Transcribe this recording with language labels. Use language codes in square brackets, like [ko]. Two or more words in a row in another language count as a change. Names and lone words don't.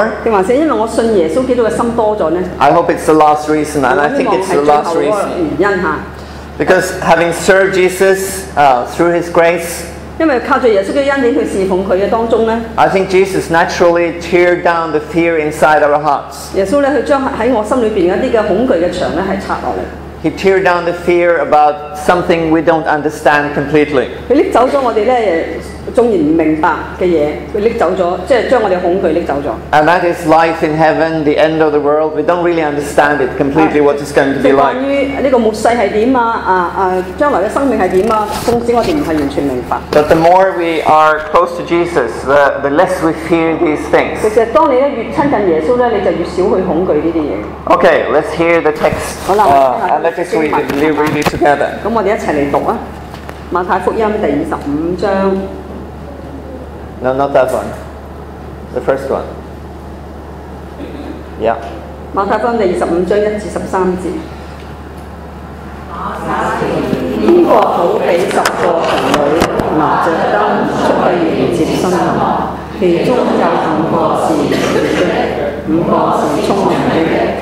[yue] 定還是因為我信耶穌基督嘅心多咗呢？ [en] I hope it's the last reason, and I think it's the last reason. [yue] 原因嚇。 [en] Because having served Jesus through His grace, [yue] 因為靠住耶穌嘅恩典去侍奉佢嘅當中咧 [en] I think Jesus naturally teared down the fear inside our hearts. [yue] 耶穌咧佢將喺我心裏邊一啲嘅恐懼嘅牆咧係拆落嚟。 [en] He teared down the fear about something we don't understand completely. [yue] 佢拎走咗我哋咧縱然唔明白嘅嘢，佢拎走咗，即係將我哋恐懼拎走咗。 [en] And that is life in heaven, the end of the world. We don't really understand it completely what it's going to be [yue] 即係 [en] like. [yue] 關於呢個末世係點將來嘅生命係點縱使我哋唔係完全明白。 [en] But the more we are close to Jesus, the less we fear these things. [yue] 其實當你咧越親近耶穌咧，你就越少去恐懼呢啲嘢。 [en] Okay, let's hear the text. [yue] 好啦， [en] and let us read it together. [yue] 咁我哋一齊嚟讀啊，馬太福音第25章。 [en] No, not that one. The first one. Yeah. [yue] 馬太福音第25章1至13節。天國好比10個童女拿着燈出去迎接新郎，其中有5個是愚拙的，5個是聰明的。